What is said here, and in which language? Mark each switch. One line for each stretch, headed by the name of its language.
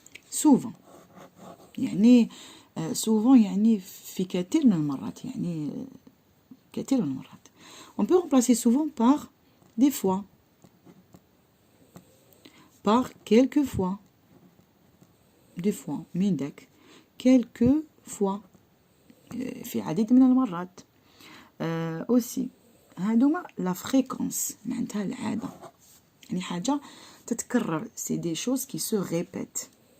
Arabic: souvent يعني souvent يعني في كثير من المرات، يعني كثير من المرات.
French: On peut remplacer souvent par des fois, par quelquefois, des fois
Arabic: من داك
French: quelquefois
Arabic: في عديد من المرات. aussi هادوما
French: la fréquence
Arabic: معناتها العادة، يعني حاجة تتكرر.
French: c'est des choses qui se répètent.